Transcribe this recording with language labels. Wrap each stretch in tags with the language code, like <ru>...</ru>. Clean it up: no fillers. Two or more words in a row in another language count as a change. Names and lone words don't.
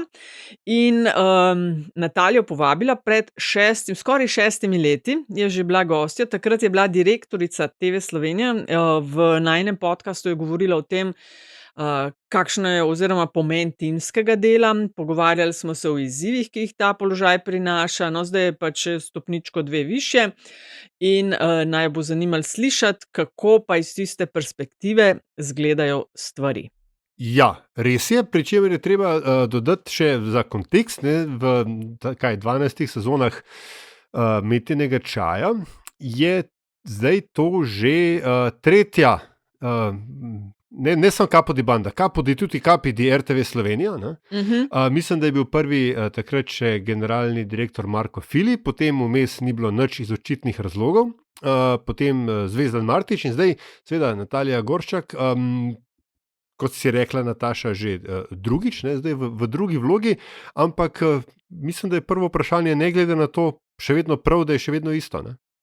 <sl>in Natalijo povabila pred skoraj 6 leti, je že bila gostja, takrat je bila direktorica TV Slovenija, v najinem podcastu je govorila o tem, kakšno je oziroma pomen timskega dela, pogovarjali smo se o izzivih, ki jih ta položaj prinaša, no, zdaj je pač še stopničko 2 višje in naju bo zanimalo slišati, kako pa iz tiste perspektive izgledajo stvari. Ja, res je, pri čemer je treba dodati še za kontekst, ne, v 12 sezonah Metinega čaja je zdaj to že tretja, ne samo</sl> <it>Capo di banda, Capo di tutti capi di</it> <sl>RTV Slovenija, ne. Mislim, da je bil prvi takrat še generalni direktor Marko Fili, potem vmes ni bilo nič iz očitnih razlogov, potem Zvezdan Martič in zdaj seveda Natalija Gorščak, kot si rekla, Nataša, že drugič, ne, zdaj v drugi vlogi, ampak mislim, da je prvo vprašanje, ne glede na to, še vedno prav, da je še vedno isto, ne?</sl>